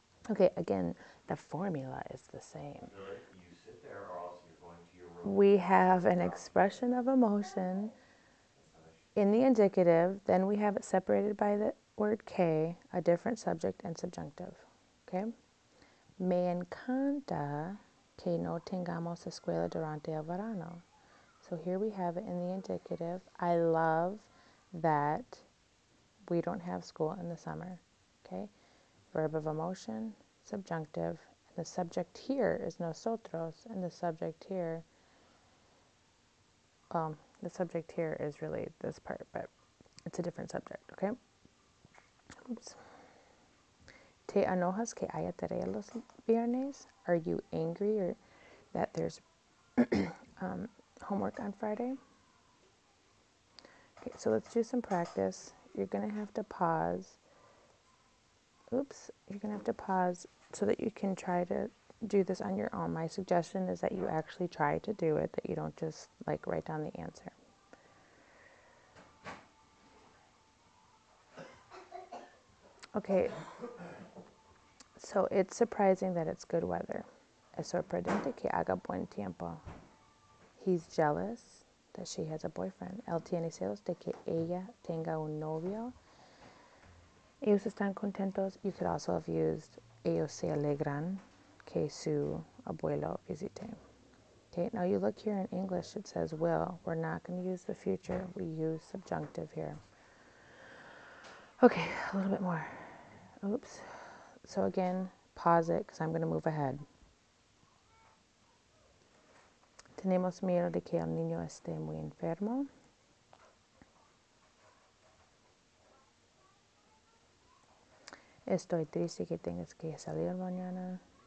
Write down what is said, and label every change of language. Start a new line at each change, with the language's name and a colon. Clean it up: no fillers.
English: Okay, again, the formula is the same. You sit there or else you're going to your room. We have an expression of emotion in the indicative, then we have it separated by the word que, a different subject and subjunctive, okay?
Spanish: Me encanta que no tengamos escuela durante el verano.
English: So here we have it in the indicative. I love that we don't have school in the summer. Okay? Verb of emotion, subjunctive. And the subject here is nosotros, and the subject here, the subject here is really this part, but it's a different subject, okay? Oops.
Spanish: ¿Te enojas que haya tarea los viernes?
English: Are you angry or that there's homework on Friday? Okay, so let's do some practice. You're going to have to pause. Oops, you're going to have to pause so that you can try to do this on your own. My suggestion is that you actually try to do it, that you don't just like write down the answer. Okay, so it's surprising that it's good weather.
Spanish: Es sorprendente que haga buen tiempo.
English: He's jealous that she has a boyfriend.
Spanish: Él tiene celos de que ella tenga un novio. Ellos están contentos.
English: You could also have used
Spanish: ellos se alegran que su abuelo visite.
English: Okay, now you look here in English, it says will. We're not going to use the future. We use subjunctive here. Okay, a little bit more. Oops. So again, pause it because I'm going to move ahead.
Spanish: Tenemos miedo de que el niño esté muy enfermo. Estoy triste que tengas que salir mañana.